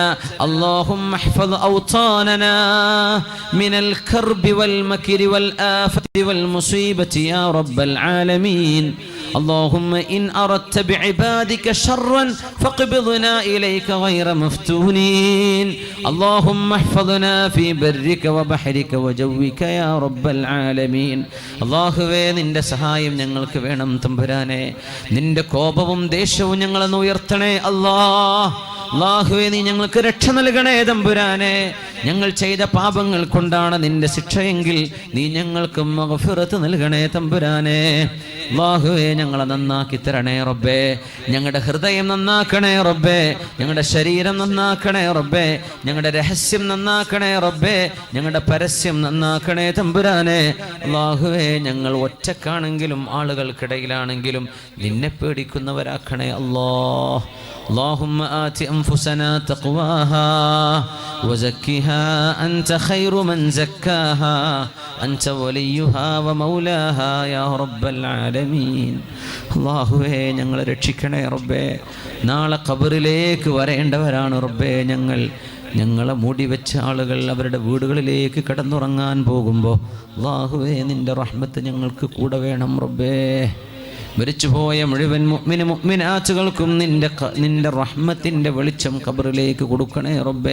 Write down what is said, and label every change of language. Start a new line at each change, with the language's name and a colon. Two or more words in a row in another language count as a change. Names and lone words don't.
Arabic: اللهم احفظ أوطاننا من الكرب والمكر والآفة والمصيبة يا رب العالمين. اللهم إن أردت بعبادك شرا فاقبضنا إليك غير مفتونين. اللهم احفظنا في برك وبحرك وجوك يا رب العالمين.
Malayalam: അല്ലാഹുവേ, നിന്റെ സഹായം ഞങ്ങൾക്ക് വേണം തമ്പുരാനെ. നിന്റെ കോപവും ദേഷ്യവും ഞങ്ങളെ ഉയർത്തണേ അല്ലാഹുവേ, നീ ഞങ്ങൾക്ക് രക്ഷ നൽകണേ തമ്പുരാനെ. ഞങ്ങൾ ചെയ്ത പാപങ്ങൾ കൊണ്ടാണ് നിന്റെ ശിക്ഷയെങ്കിൽ നീ ഞങ്ങൾക്ക് മഗ്ഫിറത്ത് നൽകണേ തമ്പുരാനെ. അല്ലാഹുവേ, ഞങ്ങളെ നന്നാക്കി തരണേ റബ്ബേ. ഞങ്ങളുടെ ഹൃദയം നന്നാക്കണേ റബ്ബേ. ഞങ്ങളുടെ ശരീരം നന്നാക്കണേ റബ്ബേ. ഞങ്ങളുടെ രഹസ്യം നന്നാക്കണേ റബ്ബേ. ഞങ്ങളുടെ പരസ്യം നന്നാക്കണേ തമ്പുരാനെ. അല്ലാഹുവേ, ഞങ്ങൾ ഒറ്റക്കാണെങ്കിലും ആളുകൾക്കിടയിലാണെങ്കിലും നിന്നെ പേടിക്കുന്നവരാക്കണേ അല്ലാഹ്.
Arabic: اللهم آت أنفسنا تقواها وزكها أنت خير من زكاها أنت وليها ومولاها يا رب العالمين.
Malayalam: അല്ലാഹുവേ, ഞങ്ങളെ രക്ഷിക്കണേ റബ്ബേ. നാളെ ഖബറിലേക്ക് വരേണ്ടവരാണ് റബ്ബേ. ഞങ്ങളെ മൂടി വെച്ച ആളുകൾ അവരുടെ വീടുകളിലേക്ക് കടന്നുറങ്ങാൻ പോകുമ്പോൾ അല്ലാഹുവേ നിന്റെ റഹ്മത്ത് ഞങ്ങൾക്ക് കൂടെ വേണം റബ്ബേ. മരിച്ചുപോയ മുഴുവൻ മുഅ്മിനാത്തുകൾക്കും നിന്റെ റഹ്മത്തിൻ്റെ വെളിച്ചം ഖബറിലേക്ക് കൊടുക്കണേ റബ്ബേ.